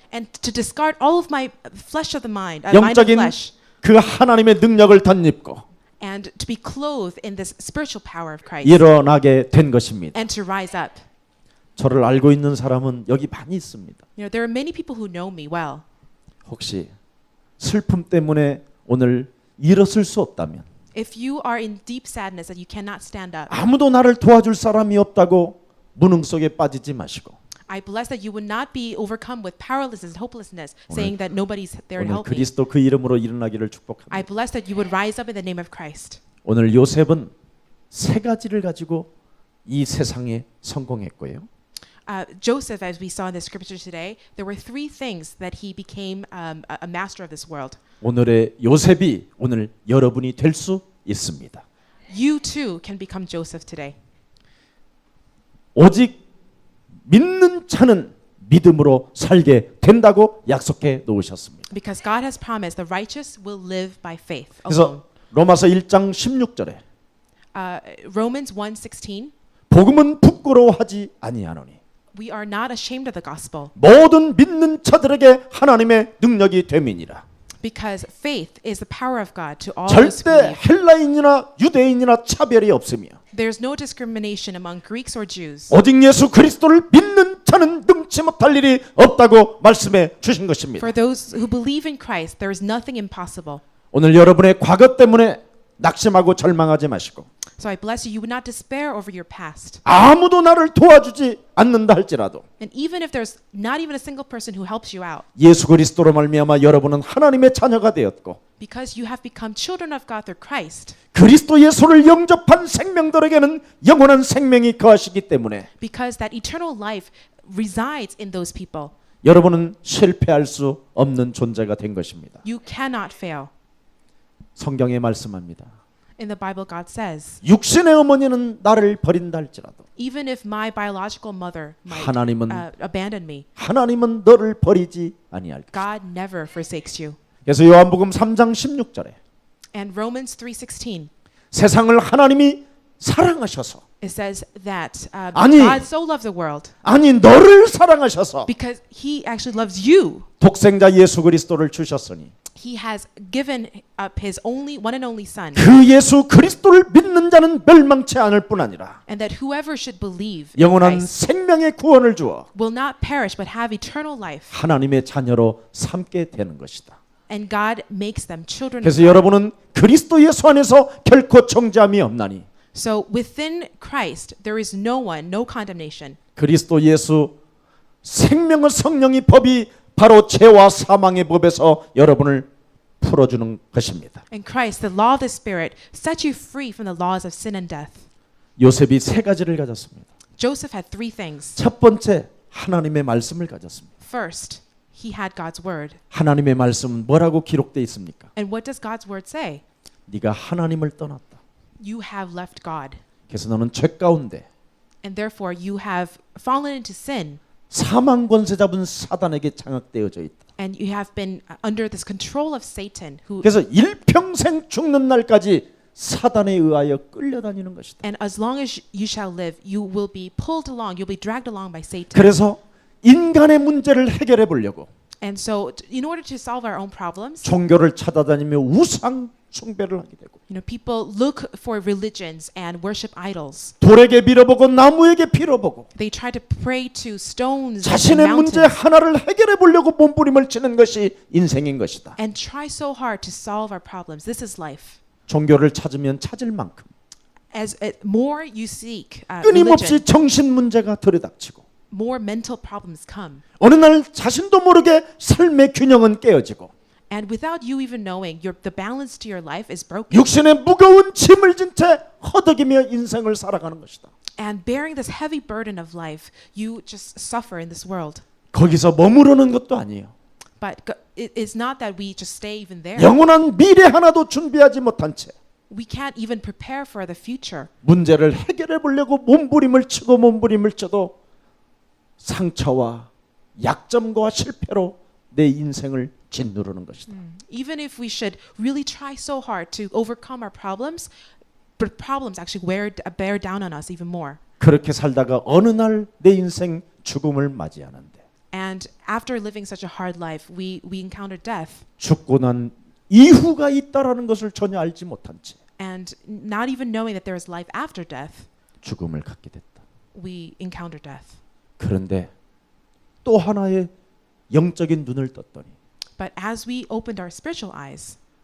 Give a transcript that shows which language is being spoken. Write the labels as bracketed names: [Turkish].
[English] and to discard all of my flesh of the mind, mind of [Korean] 영적인 [English] flesh, [Korean] 그 하나님의 능력을 덧입고 [English] and to be clothed in this spiritual power of Christ, [Korean] 일어나게 된 것입니다. [English] and to rise up. [Korean] 저를 알고 있는 사람은 여기 많이 있습니다. [English] There are many people who know me well. [Korean] 혹시 슬픔 때문에 오늘 일어설 수 없다면 [English] If you are in deep sadness that you cannot stand up, [Korean] 아무도 나를 도와줄 사람이 없다고 무능 속에 빠지지 마시고 [English] I bless that you would not be overcome with powerlessness and hopelessness, saying that nobody's there to [Korean] 오늘 [English] help me. [Korean] 그리스도 그 이름으로 일어나기를 [English] I [Korean] 축복합니다. [English] bless that you would rise up in the name of Christ. [Korean] 오늘 요셉은 세 가지를 가지고 이 세상에 성공했고요. [English] Joseph, as we saw in the scripture today, there were three things that he became a master of this world. [Korean] 오늘의 요셉이 오늘 여러분이 될 수 있습니다. [English] You too can become Joseph today. [Korean] 오직 믿는 자는 믿음으로 살게 된다고 약속해 놓으셨습니다. [English] Because God has promised the righteous will live by faith alone. [Korean] 그래서 로마서 1장 16절에 [English] Romans 1:16, [Korean] 복음은 부끄러워하지 아니하노니 [English] we are not ashamed of the gospel [Korean] 모든 믿는 자들에게 하나님의 능력이 됨이니라. [English] because faith is the power of God to all those who believe. [Korean] 헬라인이나 유대인이나 차별이 없으며 [English] There's no discrimination among Greeks or Jews. [Korean] 오직 예수 그리스도를 믿는 자는 능치 못할 일이 없다고 말씀해 주신 것입니다. [English] For those who believe in Christ, there is nothing impossible. [Korean] 오늘 여러분의 과거 때문에 낙심하고 절망하지 마시고 [English] So I bless you. You would not despair over your past. [Korean] 아무도 나를 도와주지 않는다 할지라도 [English] And even if there's not even a single person who helps you out, [Korean] 예수 그리스도로 말미암아 여러분은 하나님의 자녀가 되었고 [English] because you have become children of God through Christ, [Korean] 그리스도 예수를 영접한 생명들에게는 영원한 생명이 거하시기 때문에 [English] because that eternal life resides in those people, [Korean] 여러분은 실패할 수 없는 존재가 된 것입니다. [English] you cannot fail. [Korean] 성경에 말씀합니다. [English] In the Bible, God says, [Korean] 육신의 어머니는 나를 버린다 할지라도 [English] even if my biological mother might [Korean] 하나님은 [English] abandon me, [Korean] 하나님은 너를 버리지 아니할 것이다. [English] God never forsakes you. [Korean] 그래서 요한복음 3장 16절에 [English] And Romans 3:16, [Korean] 세상을 하나님이 사랑하셔서 [English] it says that [Korean] 아니. [English] God so loved the world [Korean] 아니 너를 사랑하셔서 [English] because He actually loves you. [Korean] 독생자 예수 그리스도를 주셨으니 [English] He has given up His one and only Son, [Korean] 그 예수 그리스도를 믿는 자는 멸망치 않을 뿐 아니라 [English] and that whoever should believe in [Korean] 영원한 [English] Christ [Korean] 생명의 구원을 주어 [English] will not perish but have eternal life. [Korean] 하나님의 자녀로 삼게 되는 것이다. [English] And God makes them children of [Korean] 그래서 [English] God. [Korean] 여러분은 그리스도 예수 안에서 결코 정죄함이 없나니 [English] So within Christ there is no one, no condemnation. [Korean] 그리스도 예수 생명의 성령의 법이 바로 죄와 사망의 법에서 여러분을 풀어주는 것입니다. [English] In Christ, the law of the Spirit sets you free from the laws of sin and death. [Korean] 요셉이 세 가지를 가졌습니다. [English] Joseph had three things. [Korean] 첫 번째, 하나님의 말씀을 가졌습니다. [English] First, he had God's word. [Korean] 하나님의 말씀은 뭐라고 기록되어 있습니까? [English] And what does God's word say? [Korean] 네가 하나님을 떠났다. [English] You have left God. [Korean] 그래서 너는 죄 가운데 [English] And therefore you have fallen into sin. [Korean] 사망 권세 잡은 사단에게 장악되어져 있다. [English] And you have been under this control of Satan, who [Korean] 그래서 일평생 죽는 날까지 사단에 의하여 끌려다니는 것이다. [English] and as long as you shall live, you will be pulled along, you'll be dragged along by Satan. [Korean] 그래서 인간의 문제를 해결해 보려고 [English] And so in order to solve our own problems, [Korean] 종교를 찾아다니며 우상 숭배를 하게 되고 [English] people look for religions and worship idols. [Korean] 돌에게 빌어보고 나무에게 빌어보고 [English] They try to pray to stones and [Korean] 자신의 문제 [English] mountains [Korean] 하나를 해결해 보려고 몸부림을 치는 것이 인생인 것이다. [English] and try so hard to solve our problems. This is life. [Korean] 종교를 찾으면 찾을 만큼 [English] As more you seek [Korean] 끊임없이 [English] religion, [Korean] 정신 문제가 들이닥치고 [English] more mental problems come. [Korean] 어느 날 자신도 모르게 삶의 균형은 깨어지고 [English] And without you even knowing, the balance to your life is broken. [Korean] 육신의 무거운 짐을 진 채 허덕이며 인생을 살아가는 것이다. [English] And bearing this heavy burden of life, you just suffer in this world. [Korean] 거기서 머무르는 것도 아니에요. [English] But it is not that we just stay even there. [Korean] 영원한 미래 하나도 준비하지 못한 채 [English] We can't even prepare for the future. [Korean] 문제를 해결해 보려고 몸부림을 치고 몸부림을 쳐도 상처와 약점과 실패로 내 인생을 짓누르는 것이다. [English] Even if we should really try so hard to overcome our problems, but problems actually bear down on us even more. [Korean] 그렇게 살다가 어느 날 내 인생 죽음을 맞이하는데 [English] And after living such a hard life, we encounter death. [Korean] 죽고 난 이후가 있다라는 것을 전혀 알지 못한 채 [English] And not even knowing that there is life after death, [Korean] 죽음을 갖게 됐다. [English] we encounter death. [Korean] 그런데 또 하나의 영적인 눈을 떴더니 [English] But as we opened our spiritual eyes,